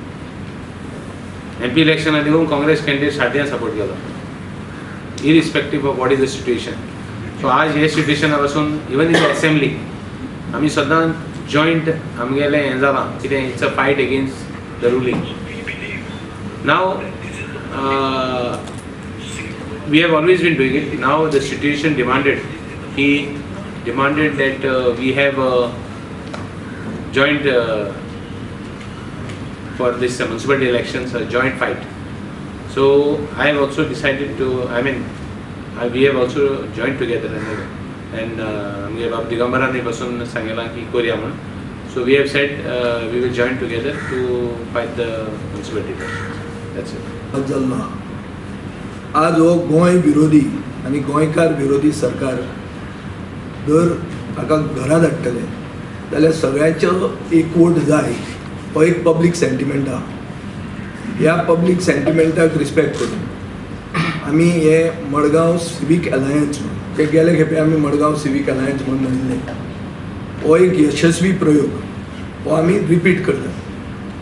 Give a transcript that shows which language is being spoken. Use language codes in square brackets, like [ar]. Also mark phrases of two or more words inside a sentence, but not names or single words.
[kok] MP इलेक्शना देखून काँग्रेस कॅन्डिडेट सारकें सपोर्ट केलो, [en] irrespective of what is the situation. [kok] सो आज हे सिट्युएशना पासून [en] even in the assembly [kok] आमी सदां जॉयंट आमगेलें हें जालां कितें, [en] it's a fight against the ruling. नाव we have always been doing it. Now the situation demanded that we have a joint for this municipal elections, a joint fight. So I have also decided to, we have also joined together and [kok] आमगे बाब दिगंबरांनी बसून सांगलां की करूया म्हणून. [en] So we have said we will join together to fight the municipality election. That's it. [kok] आज हो गोंय विरोधी आनी गोंयकार विरोधी सरकार जर ताका घरा धाडटले जाल्यार सगळ्यांचो एकवोट जाय. हो एक [en] public sentiment [kok] आहा. ह्या पब्लीक सेंटिमेंटाक रिस्पेक्ट करून आमी हे मडगांव सिवीक अलायन्स म्हणून ते गेले खेपे आमी मडगांव सिवीक अलायन्स म्हणून म्हणिल्लें, हो एक यशस्वी प्रयोग हो आमी रिपीट करतात.